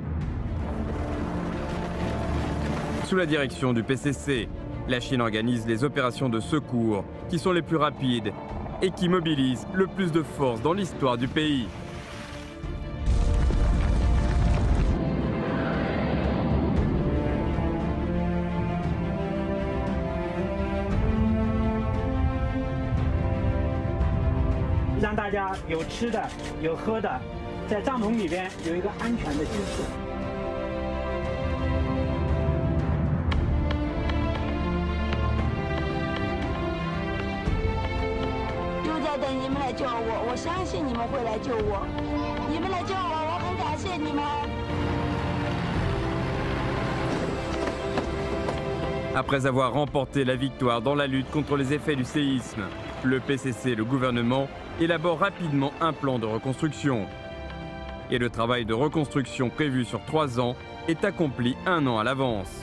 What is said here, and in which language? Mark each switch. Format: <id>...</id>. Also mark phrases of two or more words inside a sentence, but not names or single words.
<fr>Sous la direction du PCC, la Chine organise les opérations de secours qui sont les plus rapides et qui mobilisent le plus de force dans l'histoire du pays.</fr> <zh>Pour 大家有吃的、有喝的，在帐篷里边有一个安全的居处。就在等你们来救我，我相信你们会来救我，你们来救我，我很感谢你们。</zh> <fr>Après avoir remporté la victoire dans la lutte contre les effets du séisme, le PCC et le gouvernement élaborent rapidement un plan de reconstruction. Et le travail de reconstruction prévu sur 3 ans est accompli 1 an à l'avance.</fr>